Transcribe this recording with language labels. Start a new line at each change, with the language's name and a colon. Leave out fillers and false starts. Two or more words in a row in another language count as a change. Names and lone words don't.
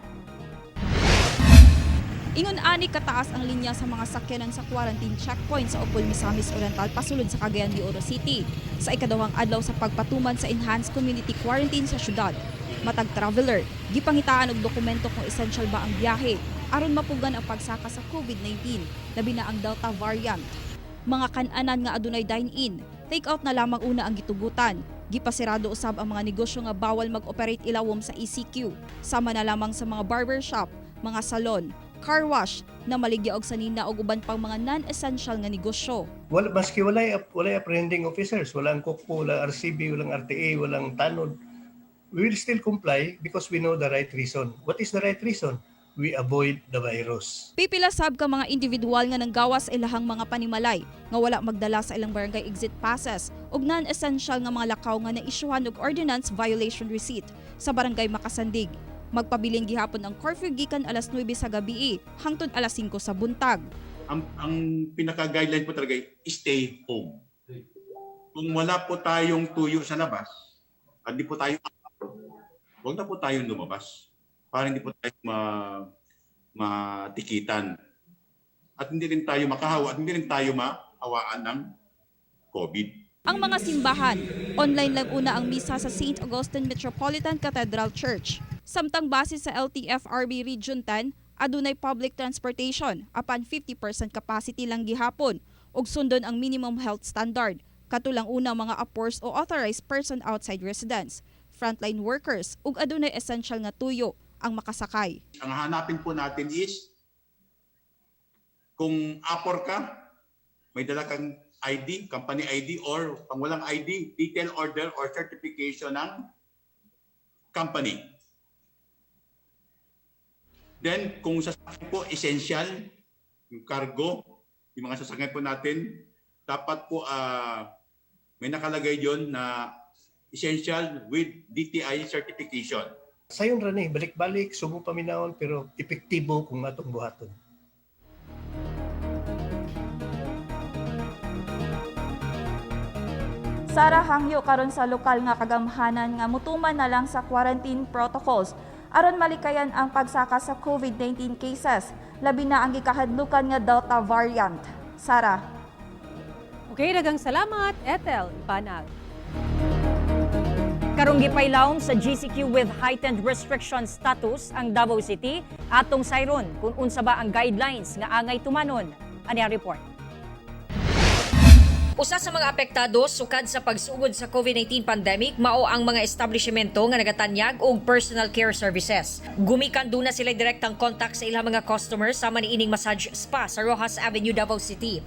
Cebuano: Ingon ani kataas ang linya sa mga sakyanan sa quarantine checkpoint sa Opol Misamis Oriental pasulod sa Cagayan de Oro City sa ikadawang adlaw sa pagpatuman sa Enhanced Community Quarantine sa syudad. Matag traveler, gipangitaan og dokumento kung essential ba ang biyahe aron mapugan ang pagsaka sa COVID-19 labi na ang Delta variant. Mga kan-anan nga adunay
English: dine-in, take-out
Cebuano: na lamang una ang gitugutan. Gipasirado usab ang mga negosyo nga bawal mag-operate ilawom sa ECQ. Sama na lamang sa mga barbershop, mga salon,
English: car wash
Cebuano: na maligya og sanina og uban pang mga non-essential nga negosyo. Maski walay apprehending officers,
Filipino: walang kuko, walang RCB, walang RTA, walang tanod.
English: We will still comply because we know the right reason. What is the right reason? We avoid the virus.
Cebuano: Pipila sab ka mga individual nga nanggawas sa ilahang mga panimalay nga wala magdala sa ilang barangay
English: exit passes
Cebuano: ug non-essential nga mga lakaw nga naisyuhan og
English: ordinance violation receipt
Cebuano: sa barangay Makasandig. Magpabiling gihapon ang curfew gikan alas 9 sa gabi hangtod alas 5 sa buntag.
Filipino: Ang pinaka-guideline po talaga
English: stay home.
Filipino: Kung wala po tayong tuyo sa labas, at di po tayo huwag na po tayong lumabas para hindi po tayo matikitan. At hindi rin tayo makahawa at hindi rin tayo mahawaan ng COVID.
Cebuano: Ang mga simbahan, online lang una ang misa sa St. Augustine Metropolitan Cathedral Church. Samtang base sa LTFRB Region 10, adunay
English: public transportation
Cebuano: apan 50% capacity lang gihapon ug sundon ang
English: minimum health standard.
Cebuano: Katulang unang mga APORS o
English: authorized person outside residence, frontline workers
Cebuano: ug adunay essential nga tuyo ang makasakay.
Filipino: Ang hanapin po natin is kung APOR ka, may dala kang ID,
English: company ID,
Filipino: or pang walang ID,
English: detail order
Filipino: or certification ng company. Then, kung sasakyan po, essential, yung cargo, yung mga sasakyan po natin, dapat po may nakalagay yon na
English: essential with DTI certification.
Cebuano: Sayon rin balik-balik, subo paminahon, pero epektibo kung atong buhaton. Sara hangyo karon sa lokal nga kagamhanan nga mutuman na lang sa
English: quarantine protocols
Cebuano: aron malikayan ang pagsaka sa COVID-19 cases, labi na ang gikahadlukan nga Delta variant. Sara. Okay, daghang salamat, Ethel Ipanag. Karong gipailawom sa
English: GCQ with heightened restriction status
Cebuano: ang Davao City atong sayron kung unsa ba ang guidelines nga angay tumanon. Ani ang report. Usa sa mga apektado sukad sa pagsugod sa COVID-19 pandemic mao ang mga establishmento nga nagatanyag og
English: personal care services.
Cebuano: Gumikan na sila direktang contact sa ilang mga customers sama niining
English: massage spa
Cebuano: sa Rojas Avenue, Davao City.